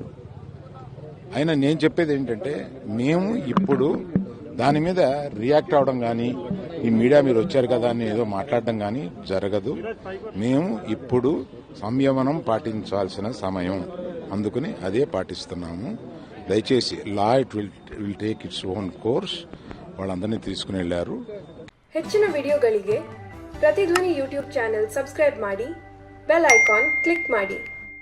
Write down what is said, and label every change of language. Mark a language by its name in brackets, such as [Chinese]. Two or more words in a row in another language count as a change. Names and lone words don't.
[Telugu] అయినా నేను చెప్పేది ఏంటంటే, మేము ఇప్పుడు దాని మీద రియాక్ట్ అవడం కానీ, ఈ మీడియా మీరు వచ్చారు కదా అని ఏదో మాట్లాడడం కానీ జరగదు. మేము ఇప్పుడు సంయమనం పాటించాల్సిన సమయం, అందుకని అదే పాటిస్తున్నాము. [English] దయచేసి law it will take its own course. [Telugu] వాళ్ళందరినీ తీసుకుని వెళ్లారు. [Kannada] ಹೆಚ್ಚಿನ ವಿಡಿಯೋಗಳಿಗೆ ಪ್ರತಿಧ್ವನಿ [English] YouTube channel subscribe [Kannada] ಮಾಡಿ, [English] bell icon click [Kannada] ಮಾಡಿ.